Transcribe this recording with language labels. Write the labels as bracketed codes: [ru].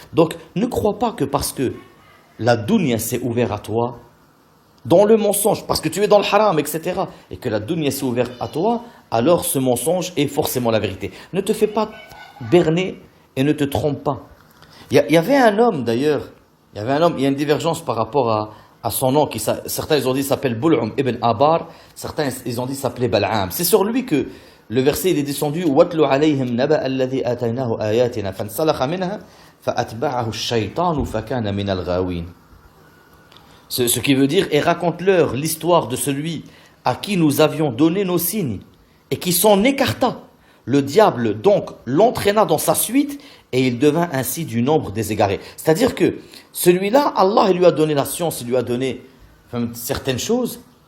[fr] Donc, ne crois pas que parce que la dunya s'est ouverte à toi, dans le mensonge, parce que tu es dans le haram, etc., et que la dunya s'est ouverte à toi, alors ce mensonge est forcément la vérité. Ne te fais pas berner et ne te trompe pas. Il y avait un homme d'ailleurs, il y a une divergence par rapport à son nom, certains ils ont dit s'appelle Bul'um ibn Abar, certains ils ont dit s'appelait Bal'am. C'est sur lui que le verset il est descendu [ar] وَاتْلُ عَلَيْهِمْ نَبَأَ الَّذِي آتَيْنَاهُ آيَاتِنَا فَانْسَلَخَ مِنْهَا فَأَتْبَعَهُ الشَّيْطَانُ فَكَانَ مِنَ الْغَاوِينَ. [fr] Ce qui veut dire, et raconte-leur l'histoire de celui à qui nous avions donné nos signes et qui s'en écarta. Le diable donc l'entraîna dans sa suite et il devint ainsi du nombre des égarés. C'est-à-dire que celui-là, Allah il lui a donné la science, il lui a donné certaines choses.